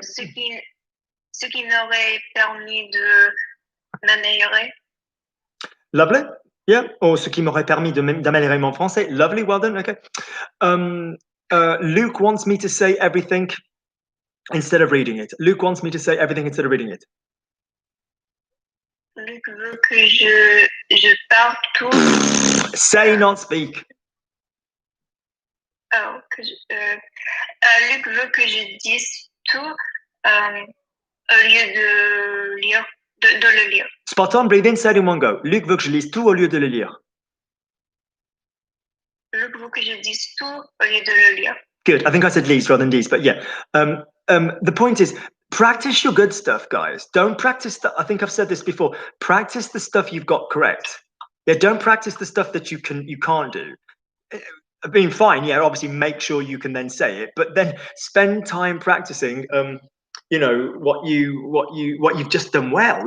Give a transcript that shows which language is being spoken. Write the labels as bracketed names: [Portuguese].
[French] Ce qui m'aurait permis de m'améliorer. [English] Lovely. Yeah. [French] Or ce qui m'aurait permis d'améliorer mon français. [English] Lovely. Well done. Okay. Luke wants me to say everything instead of reading it. Luke wants me to say everything instead of reading it. [French] Luc veut que je parle tout. [English] Say, not speak. [French] Oh, Luc veut que je dise tout au lieu de lire, de le lire. [English] Spot on, breathe in, say it in one go. [French] Luc veut que je lise tout au lieu de le lire. Luc veut que je dise tout au lieu de le lire. [English] Good. I think I said Lees rather than D's, but yeah. The point is, practice your good stuff, guys. Don't practice I think I've said this before. Practice the stuff you've got correct. Yeah, don't practice the stuff that you can't do. Being fine, yeah, obviously make sure you can then say it, but then spend time practicing what you've just done well.